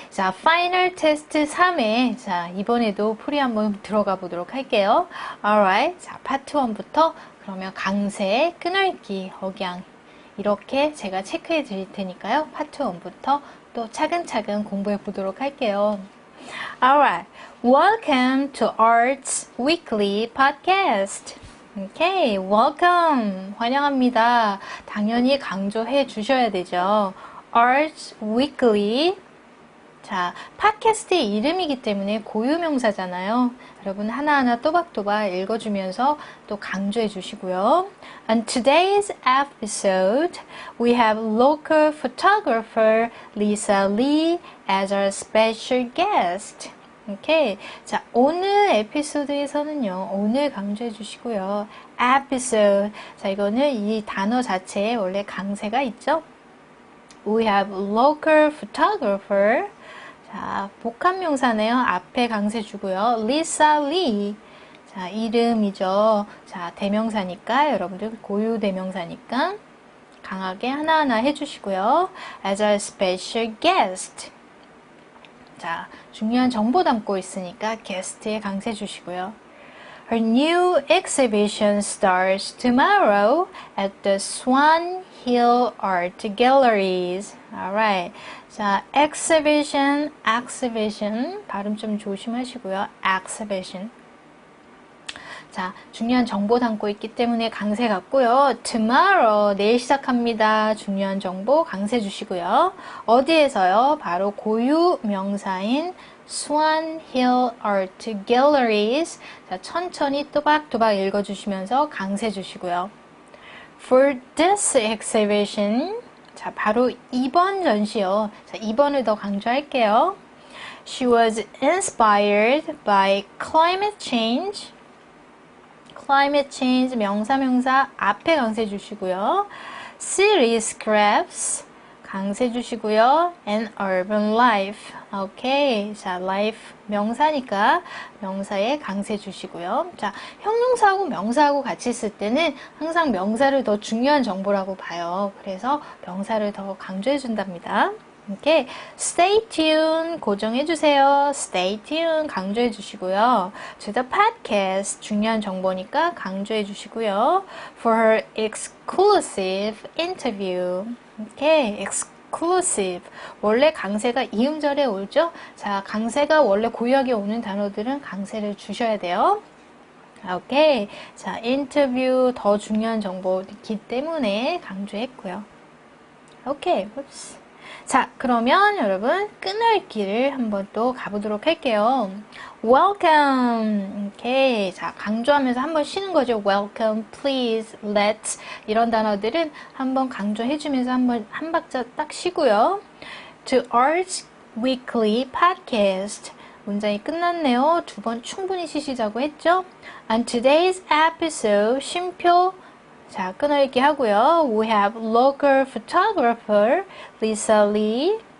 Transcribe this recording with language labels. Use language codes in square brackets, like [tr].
[ko] 자, 파이널 테스트 3회. 자, 이번에도 풀이 한번 들어가 보도록 할게요. [en] Alright. [ko] 자, 파트 1부터 그러면 강세, 끊어읽기, 억양 이렇게 제가 체크해 드릴 테니까요. 파트 1부터 또 차근차근 공부해 보도록 할게요. [en] Alright. Welcome to Arts Weekly Podcast. Okay, welcome. [ko] 환영합니다. 당연히 강조해 주셔야 되죠. [en] Arts Weekly. [ko] 자, 팟캐스트의 이름이기 때문에 고유명사잖아요. 여러분 하나하나 또박또박 읽어주면서 또 강조해 주시고요. [en] On today's episode, we have local photographer Lisa Lee as our special guest. [ko] 오케이. 자, 오늘 에피소드에서는요, 오늘 강조해 주시고요. [en] episode. [ko] 자, 이거는 이 단어 자체에 원래 강세가 있죠? [en] We have local photographer. [ko] 자, 복합명사네요. 앞에 강세 주고요. Lisa Lee. 자, 이름이죠. 자, 대명사니까, 여러분들 고유 대명사니까 강하게 하나하나 해주시고요. [en] As our special guest. [ko] 자, 중요한 정보 담고 있으니까 게스트에 강세 주시고요. [en] Her new exhibition starts tomorrow at the Swan Hill Art Galleries. Alright. [ko] 자, exhibition, 발음 좀 조심하시고요. [en] exhibition. [ko] 자, 중요한 정보 담고 있기 때문에 강세 같고요. Tomorrow, 내일 시작합니다. 중요한 정보 강세 주시고요. 어디에서요? 바로 고유 명사인 Swan Hill Art Galleries. 자, 천천히 또박또박 읽어주시면서 강세 주시고요. [en] For this exhibition, [ko] 자, 바로 이번 전시요. 자, 2번을 더 강조할게요. [en] She was inspired by climate change. [ko] climate change 명사 앞에 강세 주시고요. city scraps 강세 주시고요. [en] and urban life. 오케이. [ko] 자, life 명사니까 명사에 강세 주시고요. 자, 형용사하고 명사하고 같이 쓸 때는 항상 명사를 더 중요한 정보라고 봐요. 그래서 명사를 더 강조해 준답니다. 오케이. [en] Stay tuned [ko] 고정해 주세요. Stay tuned 강조해 주시고요. [en] To the podcast [ko] 중요한 정보니까 강조해 주시고요. [en] For her exclusive interview. [ko] 오케이. exclusive. 원래 강세가 이음절에 오죠? 자, 강세가 원래 고유하게 오는 단어들은 강세를 주셔야 돼요. 오케이. 자, 인터뷰 더 중요한 정보이기 때문에 강조했고요. 오케이. 옵스. 자, 그러면 여러분 끊어읽기를 한번 또 가보도록 할게요. [en] Welcome. 오케이. [ko] 자, 강조하면서 한번 쉬는 거죠. Welcome, please, let's 이런 단어들은 한번 강조해주면서 한번 한 박자 딱 쉬고요. [en] To Arts Weekly Podcast. 문장이 끝났네요. [ko] 2번 충분히 쉬시자고 했죠. [en] On today's episode, [ko] 쉼표 자, 끊어읽기 하고요. [en] We have local photographer Lisa Lee.